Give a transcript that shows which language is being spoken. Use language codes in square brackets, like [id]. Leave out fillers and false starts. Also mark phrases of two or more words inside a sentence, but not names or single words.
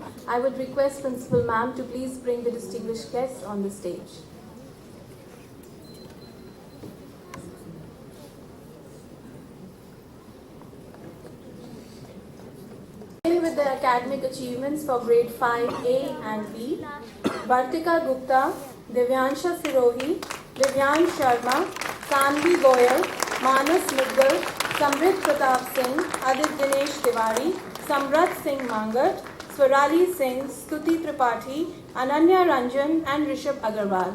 [en] I would request Principal Ma'am to please bring the distinguished guests on the stage. With the academic achievements for grade 5A and B, Bartika Gupta, Divyansha Sirohi, Divyan Sharma, Sanvi Goyal, Manas Mudgal, Samrit Pratap Singh, Adit Dinesh Tiwari, Samrat Singh Mangat, Swarali Singh, Stuti Tripathi, Ananya Ranjan, and Rishabh Agarwal.